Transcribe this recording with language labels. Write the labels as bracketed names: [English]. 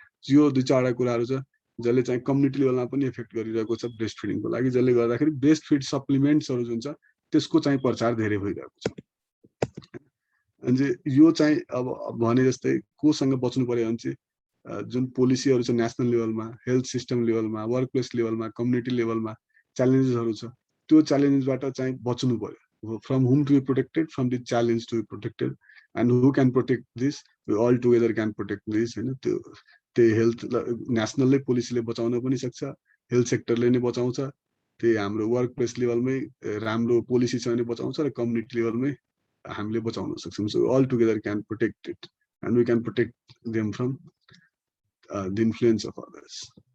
[Nepali] यो 2-4 कुराहरू छ जसले चाहिँ कम्युनिटी लेभलमा पनि इफेक्ट गरिरहेको छ ब्रेस्ट फिडिङको लागि, जसले गर्दाखेरि ब्रेस्ट फिड सप्लिमेन्ट्सहरू जुन छ त्यसको चाहिँ प्रचार धेरै भइरहेको छ। अनि यो चाहिँ अब भने जस्तै कोसँग बच्नु पर्यो भने चाहिँ जुन पोलिसीहरू छ नेसनल लेभलमा, हेल्थ सिस्टम लेभलमा, वर्क प्लेस लेभलमा, कम्युनिटी लेभलमा च्यालेन्जेसहरू छ, त्यो च्यालेन्जबाट चाहिँ बच्नु पर्यो। [English] from whom to be protected, from the challenge to be protected, and who can protect this, we all together can protect this [Nepali] होइन। त्यो हेल्थ नेसनलै पोलिसीले बचाउन पनि सक्छ, हेल्थ सेक्टरले नै बचाउँछ, त्यही हाम्रो वर्क प्लेस लेभलमै राम्रो पोलिसी छ भने बचाउँछ र कम्युनिटी लेभलमै हामीले बचाउन सक्छौँ. [English] So all together can protect it and we can protect them from the influence of others.